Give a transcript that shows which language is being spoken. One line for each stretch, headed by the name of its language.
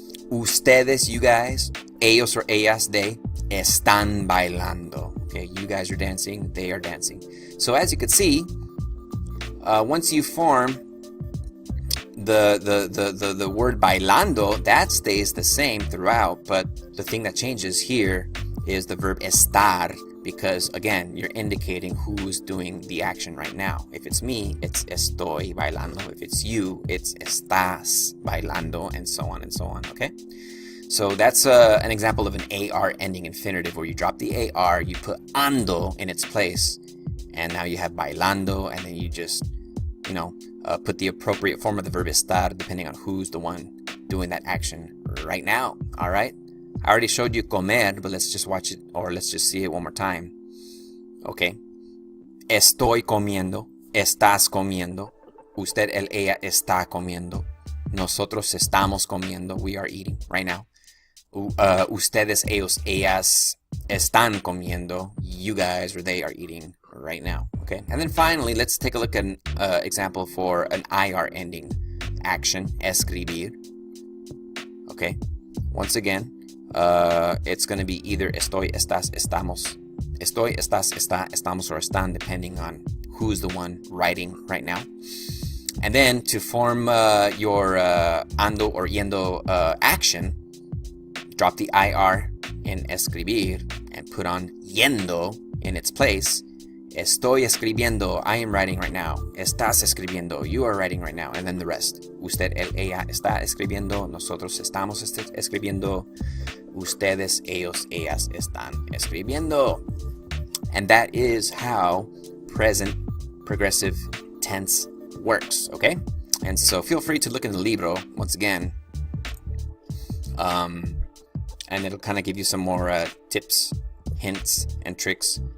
Spanish: Ustedes,
English: you guys,
Spanish: ellos or ellas, they, están bailando.
English: Okay, you guys are dancing, they are dancing. So as you can see, once you form the word bailando, that stays the same throughout, but the thing that changes here is the verb estar, because again, you're indicating who's doing the action right now. If it's me, it's
Spanish: estoy bailando.
English: If it's you, it's
Spanish: estás bailando,
English: and so on, okay? So that's an example of an AR ending infinitive, where you drop the AR, you put ando in its place, and now you have bailando, and then you just, put the appropriate form of the verb estar depending on who's the one doing that action right now, all right? I already showed you comer, but let's just watch it, or let's just see it one more time.
Spanish: Okay. Estoy comiendo. Estás comiendo. Usted, él, ella está comiendo. Nosotros estamos comiendo.
English: We are eating right now.
Spanish: Ustedes, ellos, ellas están comiendo.
English: You guys or they are eating right now. Okay. And then finally, let's take a look at an example for an IR ending action. Escribir. Okay. Once again, it's going to be either estoy, estás, estamos. Estoy, estás, está, estamos, or están, depending on who's the one writing right now. And then to form your ando or yendo action, drop the IR in escribir and put on yendo in its place.
Spanish: Estoy escribiendo,
English: I am writing right now.
Spanish: Estás escribiendo,
English: you are writing right now. And then the rest.
Spanish: Usted, él, ella está escribiendo. Nosotros estamos escribiendo. Ustedes, ellos, ellas están escribiendo.
English: And that is how present progressive tense works, okay? And so feel free to look in the libro once again. And it'll kind of give you some more tips, hints, and tricks.